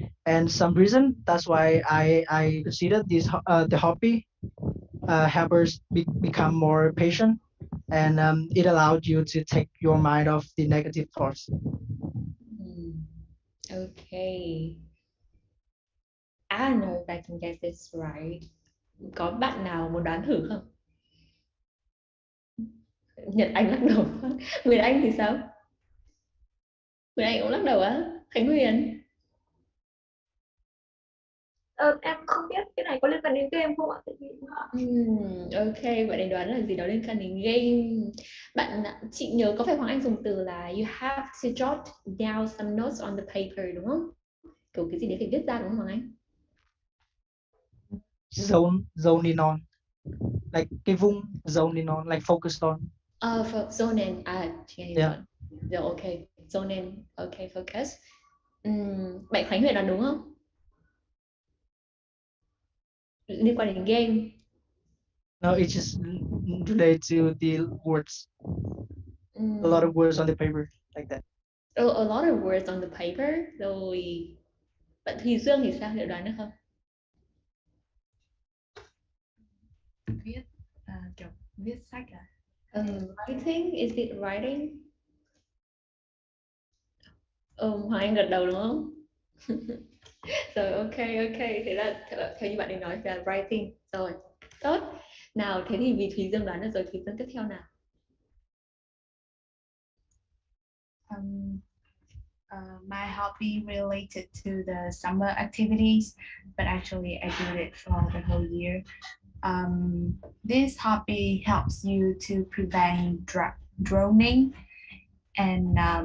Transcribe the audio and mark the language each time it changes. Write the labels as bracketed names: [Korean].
[English] And some reason that's why I consider this the hobby help us become more patient and it allowed you to take your mind off the negative thoughts. Okay. I don't know if I can get this right. [Vietnamese] Có bạn nào muốn đoán thử không? Nhật Anh lắc đầu. Người Anh thì sao? Người Anh cũng lắc đầu á. Khánh Huyền. Em không biết cái này có liên quan đến game không ạ? Tại vì Ok, bạn ấy đoán là gì đó liên quan đến game. Chị nhớ có phải Hoàng Anh dùng từ là [English] you have to jot down some notes on the paper [Vietnamese] đúng không? Kiểu cái gì đấy phải viết ra đúng không Hoàng Anh? [English] Zoning on, like [Vietnamese] cái vùng [English] zoning on, like focused on. For zone in. [Vietnamese] Chị nghe [English] Yeah. zone. Rồi ok, zone in. Ok, focus. [Vietnamese] Bạn Khánh Huyền đoán đúng không? Liên quan đến game. [English] No, it's just related to the words. A lot of words on the paper, like that. A lot of words on the paper. [Vietnamese] Rồi bạn Thùy Dương thì sao? Liệu đoán được không? Viết kiểu viết sách à? [English] Writing, is it writing? [Vietnamese] Hoàng Anh gật đầu đúng không? Rồi ok, thế là theo như bạn ấy nói là writing. Rồi, tốt. Nào, thế thì vì Thùy Dương đoán được rồi, Thùy Dương tiếp theo nào. [English] My hobby related to the summer activities, but actually I do it for the whole year. This hobby helps you to prevent drowning, and